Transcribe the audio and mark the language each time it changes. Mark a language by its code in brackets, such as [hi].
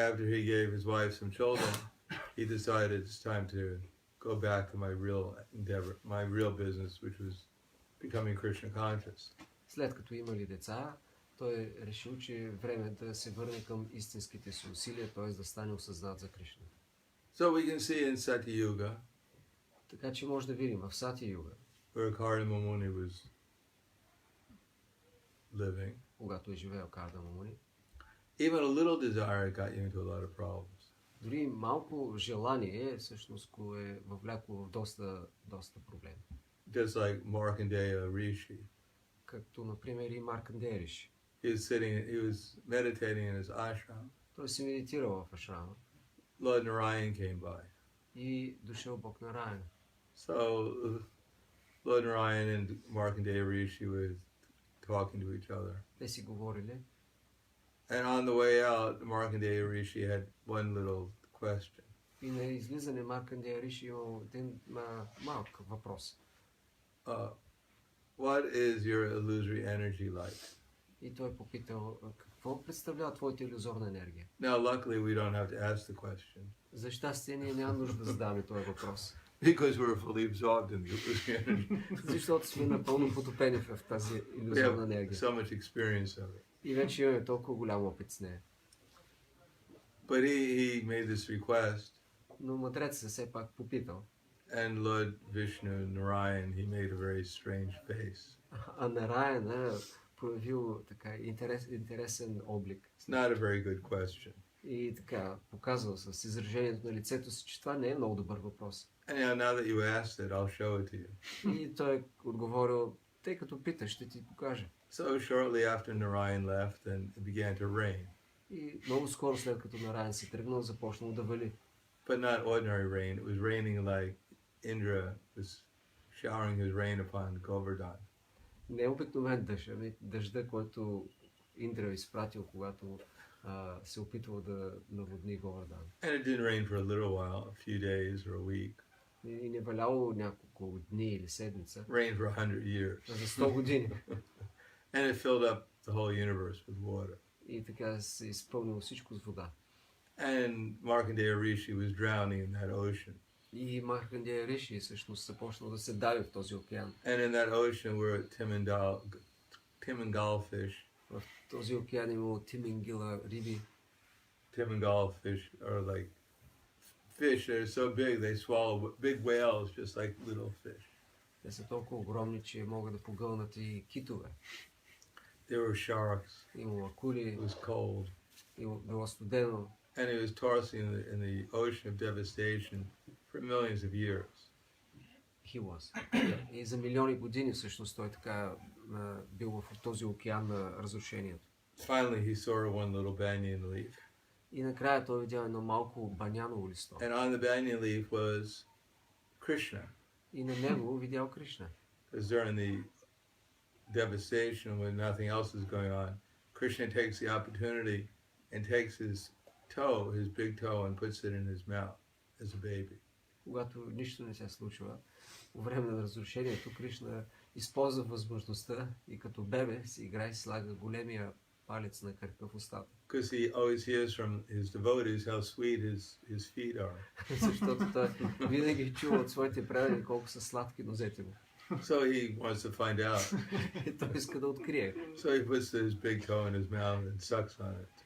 [en] after he gave his wife some children, he decided it's time to go back to my real endeavor, my real business, which was becoming Krishna conscious. [bg] след като имали деца, той е решил, че е време да се върне към истинските си усилия, т.е. да стане осъзнат за Кришна. [en] So we can see in Satya Yuga, [bg] Така че може да видим в Сати Юга, [en] where Karma Muni was living, [bg] когато е живеел Карда Мамуни, [en] even a little desire got you into a lot of problems. [bg] дори малко желание всъщност го е въвлякло в доста проблеми. [en] Just like Markandeya Rishi. [bg] Както, например, и Маркандея Риши. [en] He was meditating in his ashram. [bg] Той се медитирал в ашрама [en] Lord Narayan came by. [bg] и дошъл Бог на Райна. [en] So Lord Narayan and Markandeya Rishi were talking to each other. [bg] Те си говорили. [en] And on the way out, Markandeya Rishi had one little question. [bg] И на излизане Маркандея Риши имал един малък въпрос. [en] What is your illusory energy like? [bg] И той попитал, какво представлява твоята илюзорна енергия? [en] Now, luckily, we don't have to ask the question [bg] За щастие, ние няма нужда да задаваме този въпрос. [en] because we're fully absorbed in the illusory energy. [bg] Защото сме напълно потопени в тази [en] We [bg] илюзорна [en] have [bg] енергия. [en] so much experience of it. [bg] И вече имаме толкова голям опит с нея. [en] But he made this request, [bg] Но мъдрецът все пак попитал. [en] and Lord Vishnu Narayan, he made a very strange face. [bg] А Нараяна проявил така интересен облик. [en] It's not a very good question. [bg] И така показвал с изражението на лицето си, че това не е много добър въпрос. [en] Anyhow, now that you asked it, I'll show it to you. [bg] И той е отговорил, Тъй като питаш, ще ти покажа. [en] So shortly after Narayan left, and it began to rain. [bg] И много скоро след като Нараян се тръгнал, започнало да вали. [en] But not ordinary rain. It was raining like Indra was showering his rain upon Govardhan. [bg] Не е обикновен дъжд, ами дъжда, който Индра е изпратил, когато се опитвал да наводни Говардан. [en] And it didn't rain for a little while, a few days or a week. [bg] И не валяло няколко дни или седмица. [en] Rained for 100 years. [bg] За 100 години. [en] And it filled up the whole universe with water. [bg] И така се изпълнило всичко с вода. [en] And Markandeya Rishi was drowning in that ocean. [bg] И Маркандея Риши всъщност започнал да се дави в този океан. [en] And in that ocean were Timangal fish. [bg] В този океан имало тимингила риби. [en] Timangal fish are like fish that are so big they swallow big whales just like little fish. [bg] Те са толкова огромни, че могат да погълнат и китове. [en] There were sharks. [bg] Имало акули, [en] It was cold. [bg] било студено. [en] And it was tossing in the ocean of devastation for millions of years. He was. [bg] И за милиони години всъщност той така бил в този океан на разрушението. [en] Finally he saw one little banyan leaf. [bg] И накрая той видял едно малко баняново листо. [en] And on the banyan leaf was Krishna. [bg] И на него видял Кришна. [en] Because during the devastation when nothing else is going on, Krishna takes the opportunity and takes his toe, his big toe, and puts it in his mouth as a baby. [bg] Когато нищо не се случва, по време на разрушението, Кришна използва възможността и като бебе си играе и слага големия палец на кръка в устата. [en] Because he always hears from his devotees how sweet his feet are. [bg] Защото той винаги чува от своите предади колко са сладки нозете му. [en] So he wants to find out. [bg] И той иска да открие. [en] So he puts his big toe in his mouth and sucks on it.